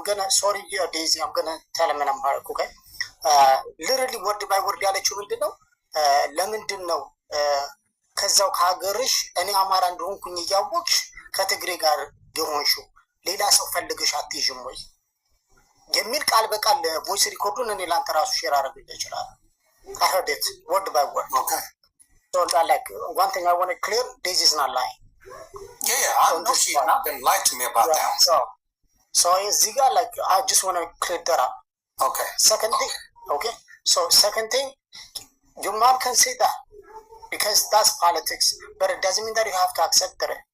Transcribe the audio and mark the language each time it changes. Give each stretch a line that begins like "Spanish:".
English: Sorry, Daisy, I'm gonna tell him and I'm hard, okay? Literally word by word
Amharic: ያለችው ምንድን ነው? ለምንድን ነው ከዛው ከሀገርሽ እኔ አማራ እንደሆንኩኝ እያወቅሽ ከትግሬ ጋር የሆንሽው ሌላ ሰው ፈልገሽ አትይዥም ወይ የሚል ቃል በቃል ቮይስ ሪኮርዱን እኔ ላንተ ራሱ ሼር አደረግልህ ይችላል።
English: I heard it word by word. Okay. So like one thing I want to clear, Daisy is not lying. Yeah, I know she's not gonna lie to me about that. So Ziga, like I just want to clear that up. Okay. Second thing, okay. So second thing, your mom can say that because that's politics, but it doesn't mean that you have to accept it.